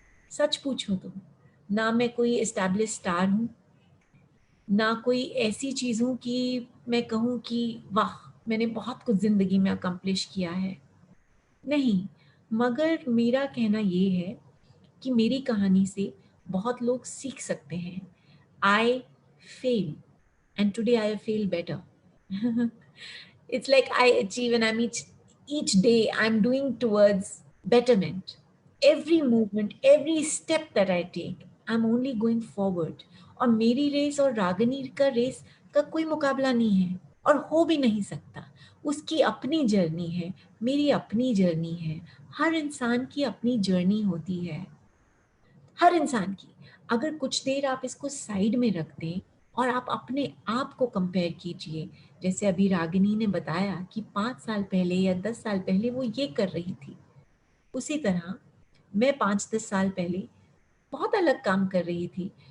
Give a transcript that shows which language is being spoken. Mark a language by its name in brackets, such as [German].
[Hindi] सच पूछूं तो ना मैं कोई एस्टैब्लिश स्टार हूँ, ना कोई ऐसी चीज हूँ कि मैं कहूँ कि वाह मैंने बहुत कुछ जिंदगी में अकम्प्लिश किया है। नहीं, मगर मेरा कहना ये है कि मेरी कहानी से बहुत लोग सीख सकते हैं। [English] I fail and today I feel better. It's like I achieve and each day I'm doing towards betterment. Every movement, every step that I take, I'm only going forward. [Hindi] और मेरी रेस और रागिनी का रेस का कोई मुकाबला नहीं है और हो भी नहीं सकता। उसकी अपनी जर्नी है, मेरी अपनी जर्नी है। हर इंसान की अपनी जर्नी होती है, हर इंसान की। अगर कुछ देर आप इसको साइड में रख दें और आप अपने आप को कंपेयर कीजिए, जैसे अभी रागिनी ने बताया कि 5 साल पहले या 10 साल पहले वो ये कर रही थी, उसी तरह मैं 5-10 साल पहले बहुत अलग काम कर रही थी।